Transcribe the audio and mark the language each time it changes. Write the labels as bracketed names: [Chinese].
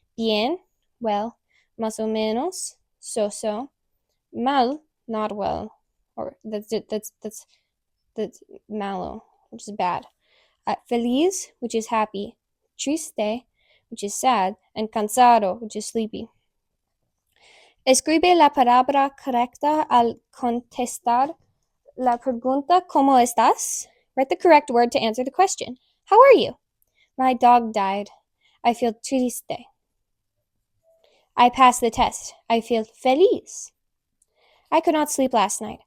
[English] Bien, well, [Spanish] más o menos, [English] so, mal, not well, or that's malo, which is bad. Feliz, which is happy. Triste, which is sad. And cansado, which is sleepy. [Spanish] Escribe la palabra correcta al contestar la pregunta ¿Cómo estás? [English] Write the correct word to answer the question. How are you? My dog died. I feel triste. I passed the test. I feel feliz. I could not sleep last night.